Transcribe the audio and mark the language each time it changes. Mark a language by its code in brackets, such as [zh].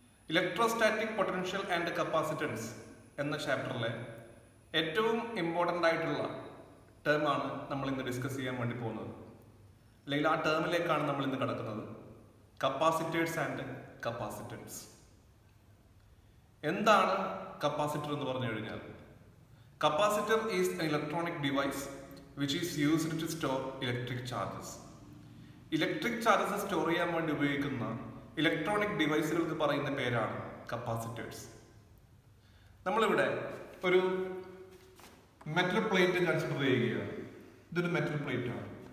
[ml] Electrostatic potential and capacitance എന്ന ചാപ്റ്ററിലെ ഏറ്റവും important ആയിട്ടുള്ള ടേമാണ് നമ്മൾ ഇന്ന് ഡിസ്കസ് ചെയ്യാൻ വേണ്ടി പോകുന്നത്. അല്ലെങ്കിൽ ആ ടേമിലേക്കാണ് നമ്മൾ ഇന്ന് കടക്കുന്നത്. [en] Capacitors and capacitance. [ml] എന്താണ് കപ്പാസിറ്റർ എന്ന് പറഞ്ഞു കഴിഞ്ഞാൽ, [en] Capacitor is an electronic device which is used to store electric charges. [ml] Electric charges store ചെയ്യാൻ വേണ്ടി ഉപയോഗിക്കുന്ന ഇലക്ട്രോണിക് ഡിവൈസുകൾക്ക് പറയുന്ന പേരാണ് കപ്പാസിറ്റേഴ്സ്. നമ്മളിവിടെ ഒരു മെറ്റൽ പ്ലേറ്റ് കൺസിഡർ ചെയ്യുകയാണ്. ഇതൊരു മെറ്റൽ പ്ലേറ്റ് ആണ്.